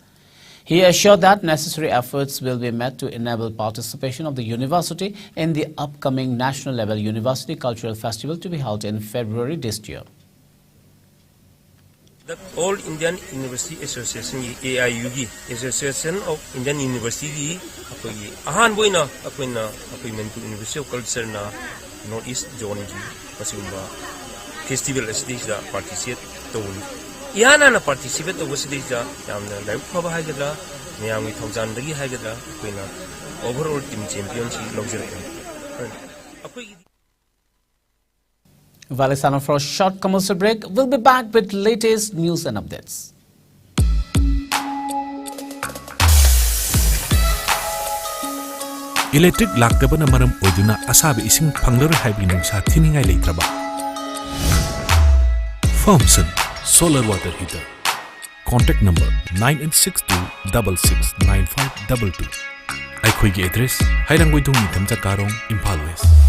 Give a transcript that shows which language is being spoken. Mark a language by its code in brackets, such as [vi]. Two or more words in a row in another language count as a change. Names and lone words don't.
[en] He assured that necessary efforts will be made to enable participation of the university in the upcoming national level University Cultural Festival to be held in February this year. [mni] The All Indian University Association AIU Association of Indian University ahan boina akoina Manipur University of Culture na North East Zone ji pasumba festival stage da participate to ihana na participate to stage da yamna live phaba haidra miyami thaujan dagi haidra akoina [en] overall team championship [mni] logger akoi. [en] While it's time for a short commercial break, we'll be back with latest news and updates. [mni] Electric laktabana maram oiduna asabi ising phanglar haibi nungsa thiningai leitraba. [en] Thomson Solar Water Heater. Contact number 9862669522. [mni] Aikhoigi address Hairanggoidung Nithamja Karong, Imphal West.